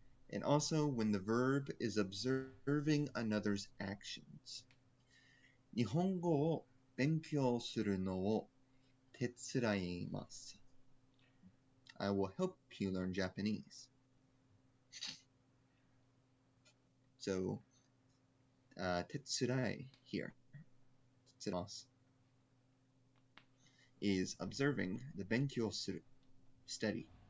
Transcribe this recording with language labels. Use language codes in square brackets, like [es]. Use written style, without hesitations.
[en] And also when the verb is observing another's actions. [ja] 日本語を勉強するのを手伝います. [en] I will help you learn Japanese. So, 手伝い here, 手伝います is observing the 勉強する study.